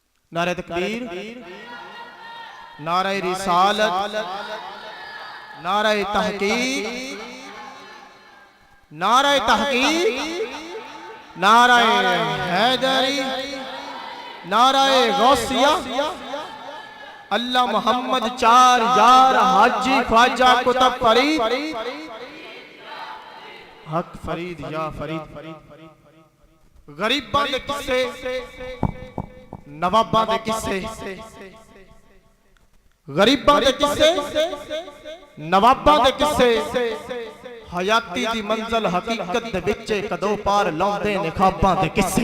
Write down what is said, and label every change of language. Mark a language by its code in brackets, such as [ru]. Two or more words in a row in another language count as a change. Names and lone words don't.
[ur] نعرۂ تکبیر، نعرۂ رسالت، نعرۂ تحقیق، نعرۂ تحقیق، نعرۂ حیدری، نعرۂ غوثیہ، اللہ محمد چار یار حاجی خواجہ قطب فرید، حق فرید یا فرید. [pa] غریباں دے قصے، نواباں دے قصے، غریباں دے قصے، نواباں دے قصے، حیاتی دی منزل حقیقت دے وچ کدوں پار لاؤندے نے خواباں دے قصے.